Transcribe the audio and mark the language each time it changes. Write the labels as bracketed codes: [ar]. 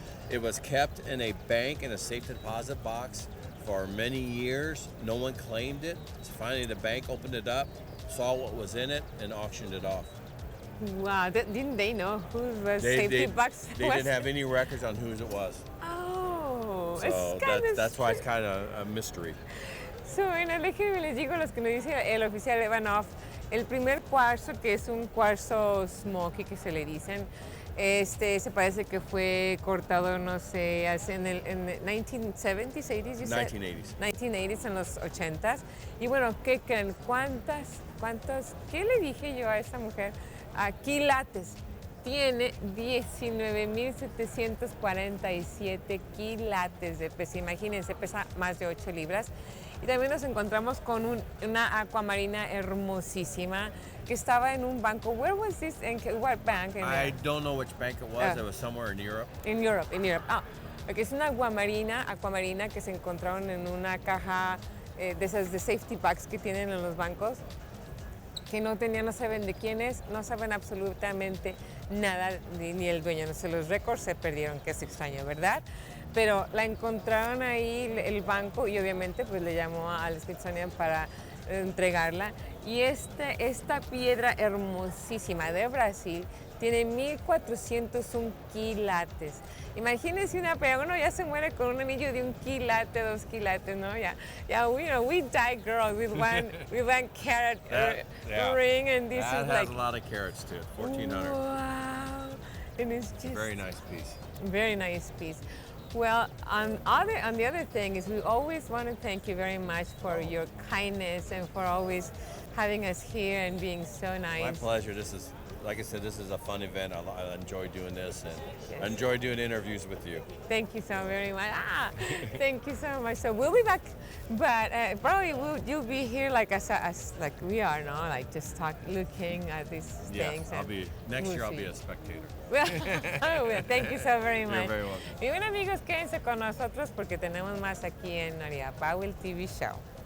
[en] It was kept in a bank in a safe deposit box for many years. No one claimed it. So finally the bank opened it up, saw what was in it, and auctioned it off. Wow, didn't they know who the safety box was? They didn't have any records on whose it was. Oh, So that's why it's kind of a mystery. [es] So, bueno, déjenme les digo los que nos dice el oficial Evanoff. El primer cuarzo, que es un cuarzo smoky que se le dicen, se parece que fue cortado, no sé, en el 1970s, 80s, [en] you said? 1980s. [es] 1980s, en los 80s. Y bueno, ¿qué creen? ¿Cuántas, qué le dije yo a esta mujer? Quilates. tiene 19.747 quilates de peso. Imagínense, pesa más de 8 libras. Y también nos encontramos con una acuamarina hermosísima que estaba en un banco. [en] Where was this? What bank? I don't know which bank it was. It was somewhere in Europe. In Europe. [es] Ah, porque es una acuamarina que se encontraron en una caja de esas de safety bags que tienen en los bancos, que no saben de quién es, no saben absolutamente nada, ni el dueño. No sé, los récords se perdieron, que es extraño, ¿verdad? Pero la encontraron ahí el banco y obviamente pues le llamó al Smithsonian para entregarla. Y esta piedra hermosísima de Brasil tiene 1.401 quilates. Imagínense uno ya se muere con un anillo de 1 quilate, 2 quilates, ¿no? [en] We die, girls, with one carat ring, and this that is like a lot of carats to it. 1,400. wow, and it's just Very nice piece. very nice piece. Well, on the other thing is we always want to thank you very much for your kindness and for always having us here and being so nice. My pleasure. This is, like I said, this is a fun event. I enjoy doing this, and Yes. I enjoy doing interviews with you. Thank you so very much. Thank you so much. So we'll be back, but probably you'll be here like like we are, no? Like just looking at these things. I'll and be next we'll year. I'll see. be a spectator. Well, thank you so very much. You're very welcome. [es] Y bueno, amigos, quédense con nosotros porque tenemos más aquí en María Powell TV Show.